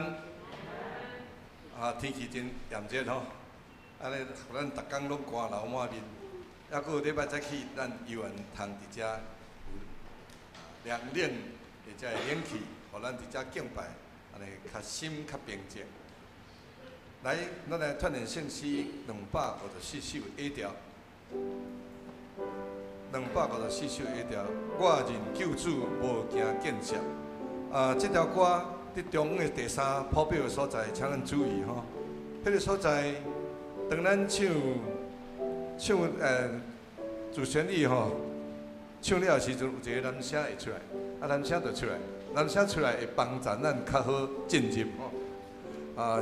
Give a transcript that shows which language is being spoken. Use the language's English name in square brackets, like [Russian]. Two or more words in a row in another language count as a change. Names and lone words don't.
[Min Nan Chinese] 啊，天气真炎热吼，安尼，互咱逐工拢汗流满面，还佫有礼拜早起，咱游园通伫遮有凉冷，或者会冷气，互咱伫遮敬拜，安尼较心较平静。来，咱来串联圣诗254首 A 调，254首 A 调，我认救主，无惊见笑。这条歌。伫中央的第3谱表的所在，请咱注意吼。迄个所在，当咱唱主旋律吼，唱了时阵，有一个男声会出来，男声就出来，男声出来会帮助咱较好进入吼。